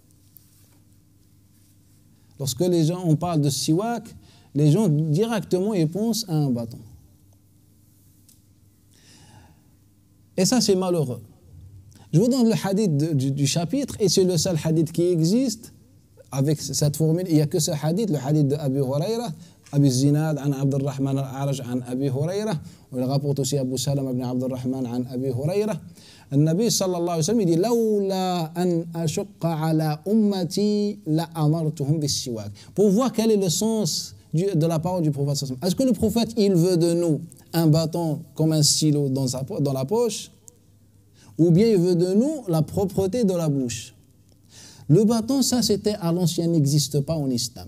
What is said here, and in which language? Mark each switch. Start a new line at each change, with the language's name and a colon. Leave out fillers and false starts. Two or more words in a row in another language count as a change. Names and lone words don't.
French: Lorsque les gens, on parle de siwak, les gens directement ils pensent à un bâton. Et ça, c'est malheureux. Je vous donne le hadith du chapitre, et c'est le seul hadith qui existe avec cette formule. Il n'y a que ce hadith, le hadith de Abu Huraira, Abi Zinad, an Abdurrahman al-Araj, an Abi Huraira. On le rapporte aussi Abu Salam ibn Abdurrahman, an Abi Huraira.
Arabic: النبي صلى الله عليه وسلم dit لولا أن أشق على أمتي لأمرتهم بالسواك.
French: Pour voir quel est le sens de la parole du prophète. Est-ce que le prophète, il veut de nous un bâton comme un stylo dans la poche, ou bien il veut de nous la propreté de la bouche? Le bâton, ça c'était à l'ancien, n'existe pas en islam.